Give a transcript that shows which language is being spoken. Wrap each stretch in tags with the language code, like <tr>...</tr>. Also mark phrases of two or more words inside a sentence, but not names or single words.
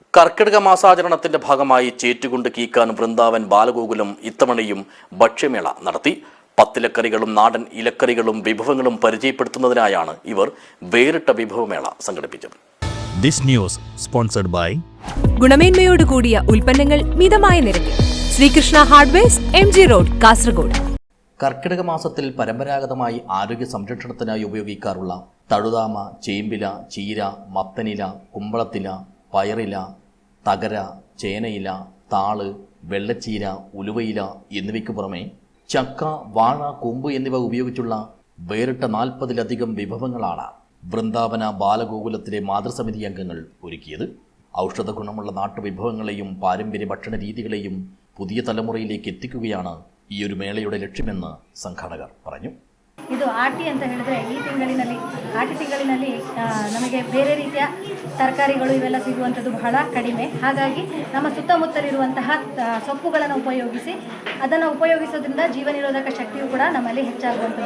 <ml>കർക്കിടക മാസാചരണത്തിന്റെ ഭാഗമായി ചേറ്റുകുണ്ട് കീക്കാൻ വൃന്ദാവൻ ബാലഗോകുലം ഇത്തവണയും ഭക്ഷ്യമേള നടത്തി. 10 ഇലക്കറികളും നാടൻ ഇലക്കറികളും വിഭവങ്ങളും പരിചയപ്പെടുത്തുന്നതിനായാണ് ഇവർ വേറിട്ട വിഭവമേള സംഘടിപ്പിച്ചത്.</ml> <en>This news sponsored by</en> <ml>ഗുണമേന്മയോട് കൂടിയ ഉൽപ്പന്നങ്ങൾ മിതമായ നിരക്കിൽ ശ്രീകൃഷ്ണ ഹാർഡ്വെയർസ് MG റോഡ് കാസർഗോഡ്. കർക്കിടക മാസത്തിൽ പരമ്പരാഗതമായി ആരോഗ്യ സംരക്ഷണത്തിനായി ഉപയോഗിക്കാറുള്ള തഴുതാമ, ചേമ്പില, ചീര, മത്തനില, കുമ്പളത്തില, പയറില, തകര, ചേനയില, താള്, വെള്ളച്ചീര, ഉലുവയില എന്നിവയ്ക്ക് പുറമെ ചക്ക, വാഴ, കൂമ്പ് എന്നിവ ഉപയോഗിച്ചുള്ള വേറിട്ട 40-ലധികം വിഭവങ്ങളാണ് വൃന്ദാവന ബാലഗോകുലത്തിലെ മാതൃസമിതി അംഗങ്ങൾ ഒരുക്കിയത്. ഔഷധ ഗുണമുള്ള നാട്ടുവിഭവങ്ങളെയും പാരമ്പര്യ ഭക്ഷണ രീതികളെയും പുതിയ തലമുറയിലേക്ക് എത്തിക്കുകയാണ് ഈ ഒരു മേളയുടെ ലക്ഷ്യമെന്ന് സംഘാടകർ പറഞ്ഞു.</ml> <kn>ಇದು ಆಟಿ ಅಂತ ಹೇಳಿದ್ರೆ ಈ ತಿಂಗಳಿನಲ್ಲಿ ನಮಗೆ ಬೇರೆ ರೀತಿಯ ತರಕಾರಿಗಳು ಇವೆಲ್ಲ ಸಿಗುವಂಥದ್ದು ಬಹಳ ಕಡಿಮೆ. ಹಾಗಾಗಿ ನಮ್ಮ ಸುತ್ತಮುತ್ತಲಿರುವಂತಹ ಸೊಪ್ಪುಗಳನ್ನು ಉಪಯೋಗಿಸಿ ಅದನ್ನು ಉಪಯೋಗಿಸೋದ್ರಿಂದ ಜೀವ ನಿರೋಧಕ ಶಕ್ತಿಯು ಕೂಡ ನಮ್ಮಲ್ಲಿ ಹೆಚ್ಚಾಗುವಂಥದ್ದು.</kn>